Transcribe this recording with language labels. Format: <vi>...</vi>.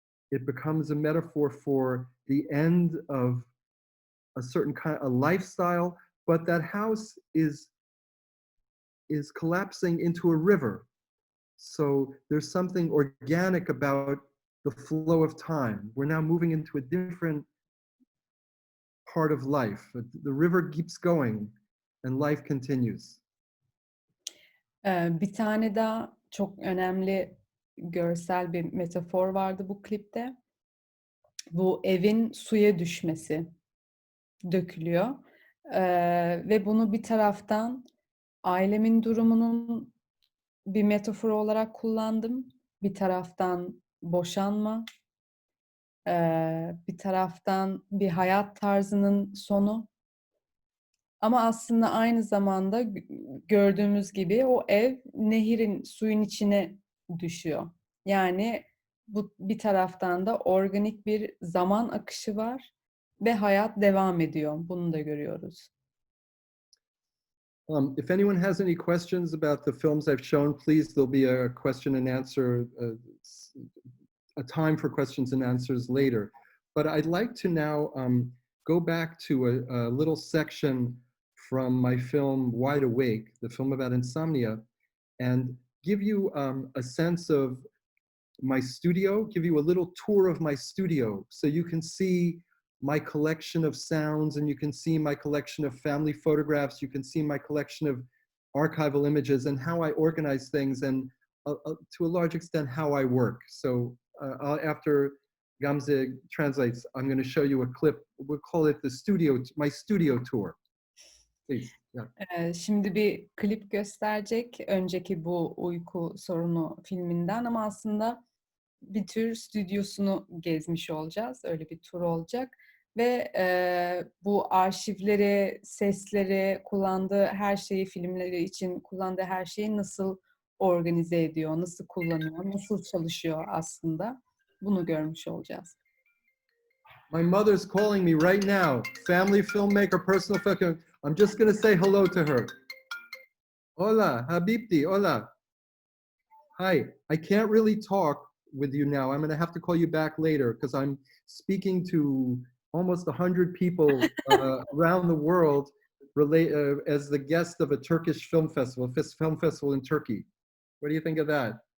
<en>It becomes a metaphor for the end of a certain kind of lifestyle, but that house is collapsing into a river. So there's something organic about the flow of time. We're now moving into a different part of life. The river keeps going and life continues.</en> <tr>Bir tane daha çok önemli görsel bir metafor vardı bu klipte. Bu evin suya düşmesi dökülüyor. Ve bunu bir taraftan ailemin durumunun bir metaforu olarak kullandım. Bir taraftan boşanma, bir taraftan bir hayat tarzının sonu. Ama aslında aynı zamanda gördüğümüz gibi o ev nehirin, suyun içine düşüyor. Yani bu bir taraftan da organik bir zaman akışı var ve hayat devam ediyor. Bunu da görüyoruz.</tr> <en>If anyone has any questions about the films I've shown, please, there'll be a question and answer, a time for questions and answers later. But I'd like to now go back to a little section from my film Wide Awake, the film about insomnia, and give you a sense of my studio, give you a little tour of my studio so you can see my collection of sounds, and you can see my collection of family photographs. You can see my collection of archival images and how I organize things, and to a large extent how I work. So after Gamze translates, I'm going to show you a clip. We'll call it my studio tour. Please. Yeah.</en> <tr>Şimdi bir klip gösterecek önceki bu uyku sorunu filminden, ama aslında bir tür stüdyosunu gezmiş olacağız. Öyle bir tur olacak ve bu arşivleri, sesleri, kullandığı her şeyi, filmleri için kullandığı her şeyi nasıl organize ediyor, nasıl kullanıyor, nasıl çalışıyor aslında, bunu görmüş olacağız.</tr> <en>My mother's calling me right now. Family filmmaker, personal filmmaker. I'm just going to say hello to her. Hola, Habibti, hola. Hi, I can't really talk with you now. I'm going to have to call you back later because I'm speaking to almost 100 people around the world as the guest of a Turkish film festival in Turkey. What do you think of that?</en>